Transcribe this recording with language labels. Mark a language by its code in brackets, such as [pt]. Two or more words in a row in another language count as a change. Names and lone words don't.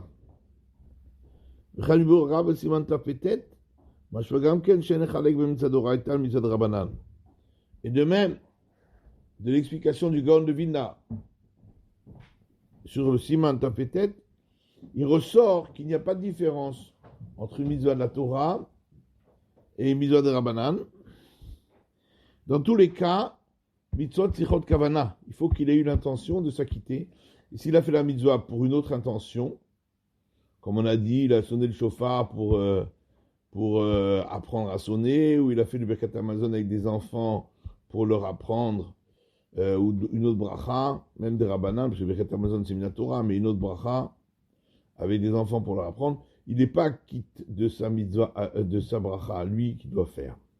[fr] Et de même, de l'explication du Gaon de Vilna sur le Siman Tapetet, il ressort qu'il n'y a pas de différence entre une mitzvah de la Torah et une mitzvah de Rabbanan. Dans tous les cas, [he] מצוות צריכות כוונה, [fr] il faut qu'il ait eu l'intention de s'acquitter. Et s'il a fait la mitzvah pour une autre intention, comme on a dit, il a sonné le chauffard pour apprendre à sonner, ou il a fait le [he] ברכת המזון [fr] avec des enfants pour leur apprendre, ou une autre bracha, même des Rabbanan, parce que le [he] ברכת המזון [fr] c'est une Torah, mais une autre bracha, avec des enfants pour leur apprendre, il n'est pas quitte de sa mitzvah, de sa bracha à lui qu'il doit faire.